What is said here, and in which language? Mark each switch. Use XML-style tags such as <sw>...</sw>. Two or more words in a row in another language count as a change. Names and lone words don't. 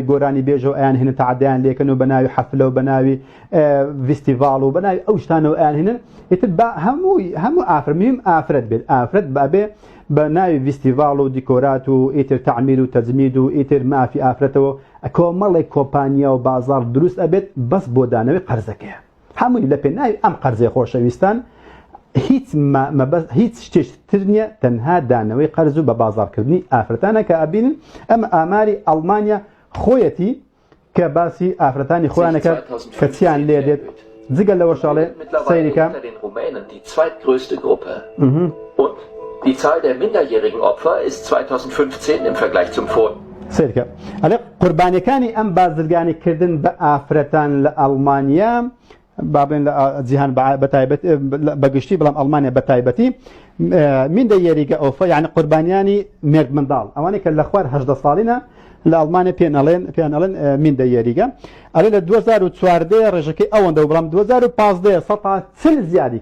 <ckb>گۆرانی بێژە و ئەیان هێنن تەعەدیان لێکن و بە ناوی حەفلە و بە ناوی ڤیستیڤاڵ و بە ناوی ئەو شتانەوە ئەیان هێنن ئیتر بە هەموو ئافرمیم ئافرەت بێت ئافرەت بەبێ بە ناوی ڤیستیڤاڵ و دیکۆرات و ئیتر تەعمیر و تەجمید و ئیتر مافی ئافرەتەوە کۆمەڵێک کۆمپانیا و بازاڕ دروست ئەبێت بەس بۆ دانەوەی قەرزەکەیە هەمووی لە پێناوی ئەم قەرزەی خۆشەویستان هیچ شتێشتر نییە تەنها دانەوەی قەرز و بە بازاڕکردنی ئافرەتانە کە ئەبینن ئەمە ئاماری ئەڵمانیا خۆیەتی کە باسی ئافرەتانی خۆیانەکە کە چیان لێ دێت جگە لەوە شاڵێ سەیریکە</ckb> <de>Die Zahl der minderjährigen Opfer ist 2015 im Vergleich zum Vor.</de> <ckb>سیرکە ئەلێ قوربانیەکانی ئەم بازرگانیکردن بە ئافرەتان لە ئەڵمانیا بابلێن لە جیهان بەتایبەت بەگشتی بەڵام ئەڵمانیا بەتایبەتی</ckb> <de>minderjährige Opfer</de> <ckb>یعنی قوربانیانی مێرد منداڵ ئەوانەی کە لە خوار 18 ساڵینە لە ئەڵمانیا پێیان ئەڵێن</ckb> <de>minderjährige</de> <ckb>ئەلێ لە 2014 ڕێژەکەی ئەوەندە بەڵام 2015 140 زیادی</ckb>